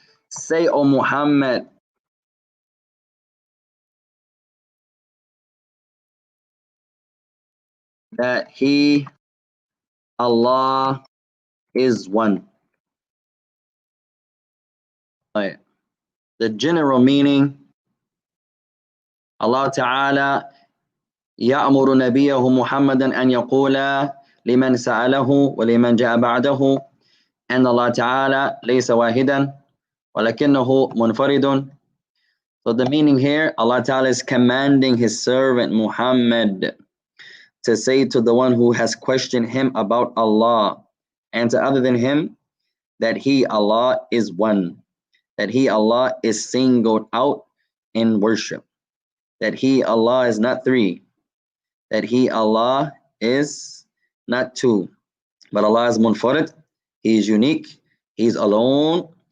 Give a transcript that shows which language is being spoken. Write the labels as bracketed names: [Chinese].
[English] Say, O Muhammad, that He, Allah, is one. Right. The general meaning, [Arabic] Allah Ta'ala يأمر نبيه محمدا أن يقول لمن سأله ولمن جاء بعده أن الله تعالى ليس واحدا ولكنه منفرد. [English] So the meaning here, Allah Ta'ala is commanding His servant Muhammad to say to the one who has questioned him about Allah and to other than him that He, Allah, is one, that He, Allah, is singled out in worship, that He, Allah, is not three, that He, Allah, is not two, but Allah is munfarid, He is unique, He is alone.